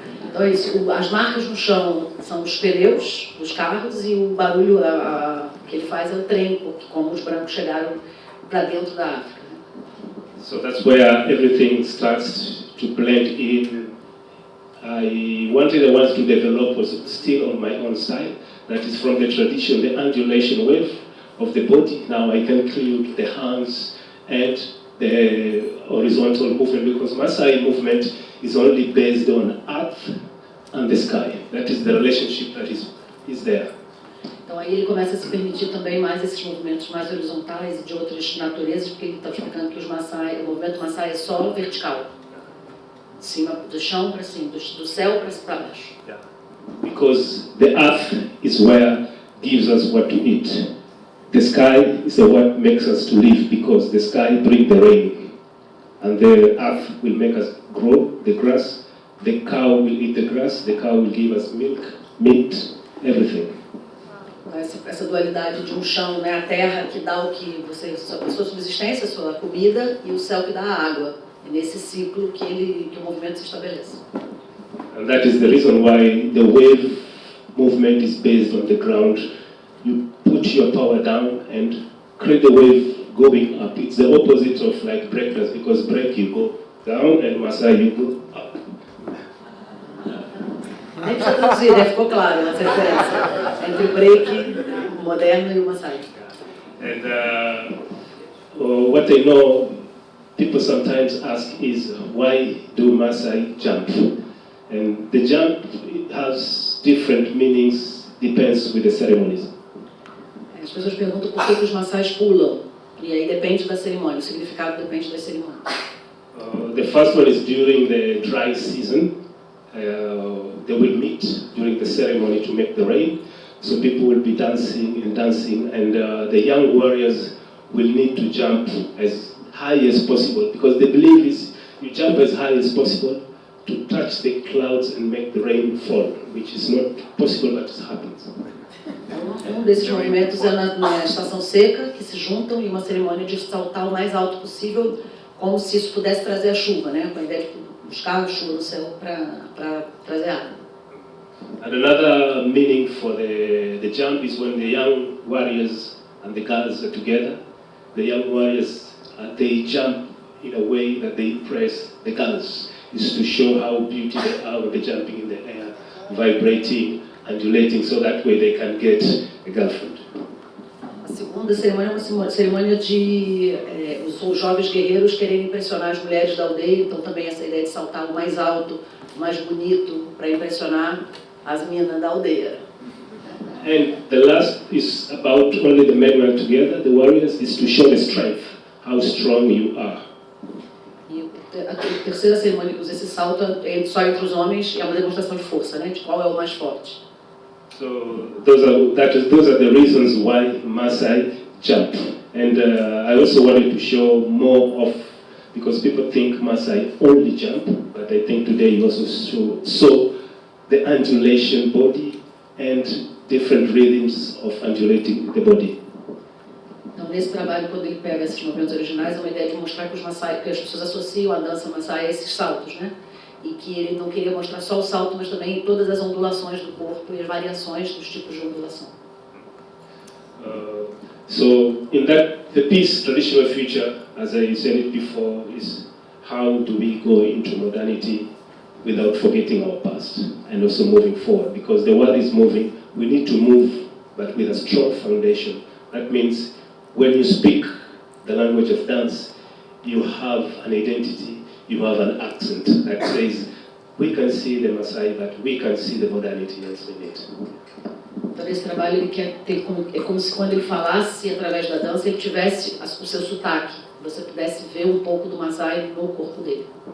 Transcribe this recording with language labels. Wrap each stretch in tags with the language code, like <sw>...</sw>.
<pt>Então é isso, as marcas no chão são os pneus dos carros e o barulho que ele faz é o trem, como os brancos chegaram para dentro da África.</pt> <en>So that's where everything starts to blend in. I wanted to develop was still on my own side. That is from the tradition, the undulation wave of the body. Now I can include the hands and the horizontal movement, because Maasai movement is only based on earth and the sky. That is the relationship that is there.</en> <pt>Então aí ele começa a se permitir também mais esses movimentos mais horizontais e de outras naturezas, porque ele está explicando que o movimento Maasai é só vertical. De cima, do chão para cima, do céu para baixo.</pt> <en>Yeah. Because the earth is where gives us what to eat. The sky is what makes us to live, because the sky brings the rain. And the earth will make us grow the grass. The cow will eat the grass. The cow will give us milk, meat, everything.</en> <pt>Essa dualidade de um chão, né, a terra que dá a sua subsistência, a sua comida, e o céu que dá a água. É nesse ciclo que o movimento se estabelece.</pt> <en>And that is the reason why the wave movement is based on the ground. You put your power down and create the wave going up. It's the opposite of like breakers, because break you go down and Maasai you go up.</en> <pt>Nem precisa traduzir, né? Ficou claro essa diferença entre o break moderno e o Maasai.</pt> <en>And what I know, people sometimes ask is, why do Maasai jump? And the jump has different meanings, depends with the ceremonies.</en> <pt>As pessoas perguntam por que os Maasais pulam, e aí depende da cerimônia, o significado depende das cerimônias.</pt> <en>The first one is during the dry season. They will meet during the ceremony to make the rain. So people will be dancing, and the young warriors will need to jump as high as possible, because the belief is you jump as high as possible to touch the clouds and make the rain fall, which is not possible, but it happens.</en> <pt>Desses movimentos é na estação seca, que se juntam em uma cerimônia de saltar o mais alto possível, como se isso pudesse trazer a chuva, né? Com a ideia de buscar a chuva no céu para trazer água.</pt> <en>And another meaning for the jump is when the young warriors and the girls are together. The young warriors, they jump in a way that they impress the girls. It's to show how beautiful they are when they're jumping in the air, vibrating, undulating, so that way they can get a girlfriend.</en> <pt>A segunda cerimônia é uma cerimônia de os jovens guerreiros querendo impressionar as mulheres da aldeia, então também essa ideia de saltar o mais alto, o mais bonito, para impressionar as meninas da aldeia.</pt> <en>And the last is about only the men were together, the warriors, is to show the strength, how strong you are.</en> <pt>E a terceira cerimônia que usa esse salto só entre os homens é uma demonstração de força, né? De qual é o mais forte.</pt> <en>So those are the reasons why Maasai jump. And I also wanted to show more of, because people think Maasai only jump, but I think today you also saw the undulation body and different rhythms of undulating the body.</en> <pt>Então, nesse trabalho, quando ele pega esses movimentos originais, é uma ideia de mostrar que os Maasai, que as pessoas associam a dança Maasai a esses saltos, né? E que ele não queria mostrar só o salto, mas também todas as ondulações do corpo e as variações dos tipos de ondulação.</pt> <en>So, in that, the piece Traditional Future, as I said it before, is how do we go into modernity without forgetting our past and also moving forward, because the world is moving. We need to move, but with a strong foundation. That means when you speak the language of dance, you have an identity, you have an accent that says, we can see the Maasai, but we can see the modernity also in it.</en> <pt>Então, nesse trabalho, ele quer ter é como se quando ele falasse através da dança, ele tivesse o seu sotaque, você pudesse ver um pouco do Maasai no corpo dele.</pt>